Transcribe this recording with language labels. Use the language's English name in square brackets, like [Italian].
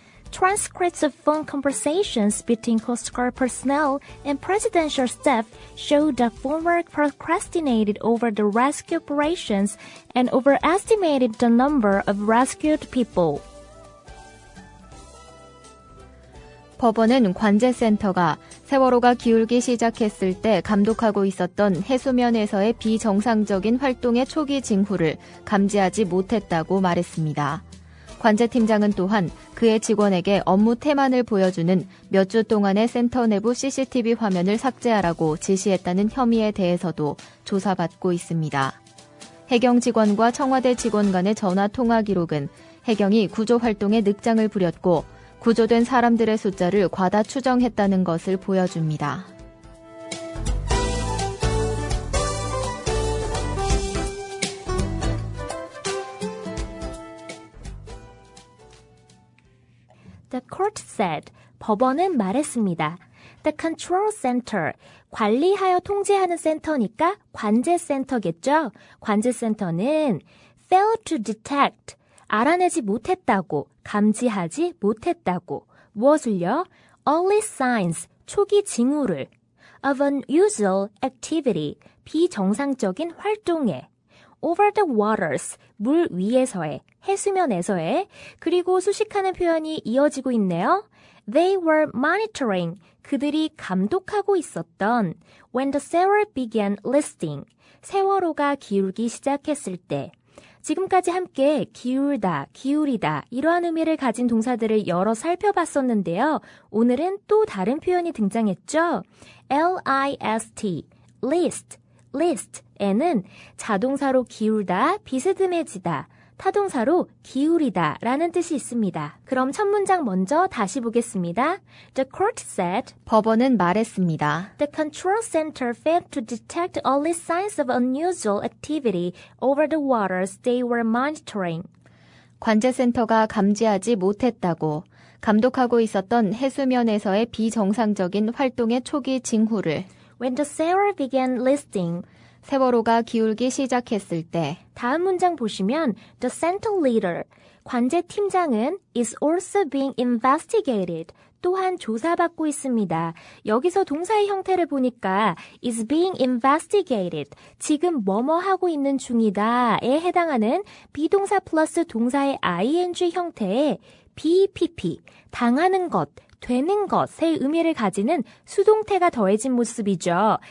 [English] Transcripts of phone conversations between Coast Guard personnel and presidential staff show that former procrastinated over the rescue operations and overestimated the number of rescued people. [Korean] 법원은 관제센터가 세월호가 기울기 시작했을 때 감독하고 있었던 해수면에서의 비정상적인 활동의 초기 징후를 감지하지 못했다고 말했습니다. 관제팀장은 또한 그의 직원에게 업무 태만을 보여주는 몇 주 동안의 센터 내부 CCTV 화면을 삭제하라고 지시했다는 혐의에 대해서도 조사받고 있습니다. 해경 직원과 청와대 직원 간의 전화 통화 기록은 해경이 구조 활동에 늑장을 부렸고 구조된 사람들의 숫자를 과다 추정했다는 것을 보여줍니다. [English] The court said. [Korean] 법원은 말했습니다. [English] The control center. [Korean] 관리하여 통제하는 센터니까 관제센터겠죠? [English] 관제센터는 failed to detect. [Korean] 알아내지 못했다고, 감지하지 못했다고. 무엇을요? [English] Early signs. [Korean] 초기 징후를. [English] Of unusual activity. [Korean] 비정상적인 활동에. [English] Over the waters. [Korean] 물 위에서의, 해수면에서의. 그리고 수식하는 표현이 이어지고 있네요. [English] They were monitoring. [Korean] 그들이 감독하고 있었던 [English] when the sewer began listing. [Korean] 세월호가 기울기 시작했을 때. 지금까지 함께 기울다, 기울이다 이러한 의미를 가진 동사들을 여러 살펴봤었는데요. 오늘은 또 다른 표현이 등장했죠. list, list, list에는 자동사로 기울다, 비스듬해지다, 타동사로 기울이다 라는 뜻이 있습니다. 그럼 첫 문장 먼저 다시 보겠습니다. [English] The court said, [Korean] 법원은 말했습니다. [English] The control center failed to detect early signs of unusual activity over the waters they were monitoring. [Korean] 관제센터가 감지하지 못했다고 감독하고 있었던 해수면에서의 비정상적인 활동의 초기 징후를 [English] When the sewer began listing. [Korean] 세월호가 기울기 시작했을 때 다음 문장 보시면 [English] The center leader, 관제팀장은 is also being investigated. [Korean] 또한 조사받고 있습니다. 여기서 동사의 형태를 보니까 [English] is being investigated. [Korean] 지금 뭐뭐 하고 있는 중이다에 해당하는 비동사 플러스 동사의 ing 형태의 BPP, 당하는 것, 되는 것의 의미를 가지는 수동태가 더해진 모습이죠.